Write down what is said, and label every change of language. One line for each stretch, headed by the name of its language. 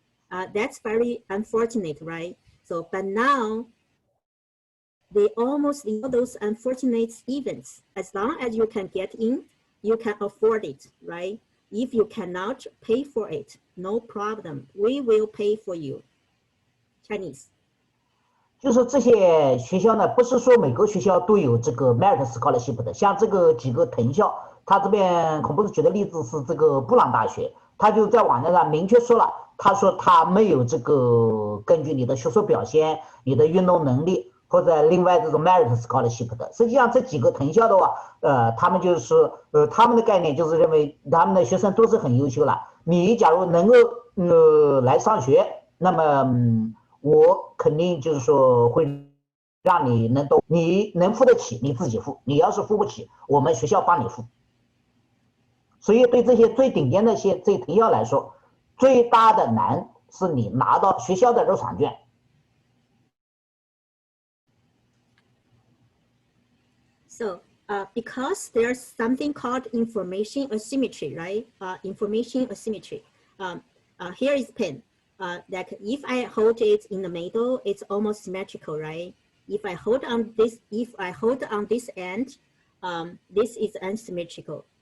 English: That's very unfortunate, right? So, but now they almost leave those unfortunate events. As long as you can get in, you can afford it, right? If you cannot pay for it, no problem. We will pay for you. Chinese.
Chinese: 就是这些学校呢，不是说每个学校都有这个 merit scholarship 的，像这个几个藤校，他这边孔博士举的例子是这个布朗大学，他就在网站上明确说了，他说他没有这个根据你的学术表现、你的运动能力或者另外这种 merit scholarship 的。实际上这几个藤校的话，他们就是他们的概念就是认为他们的学生都是很优秀了，你假如能够来上学，那么我肯定就是说会让你你能付得起你自己付，你要是付不起，我们学校帮你付。所以对这些最顶尖的这藤校来说，最大的难是你拿到学校的入场券。
English: So because there's something called information asymmetry, right? Information asymmetry. Here is pen. That if I hold it in the middle, it's almost symmetrical, right? If I hold on this end, this is unsymmetrical.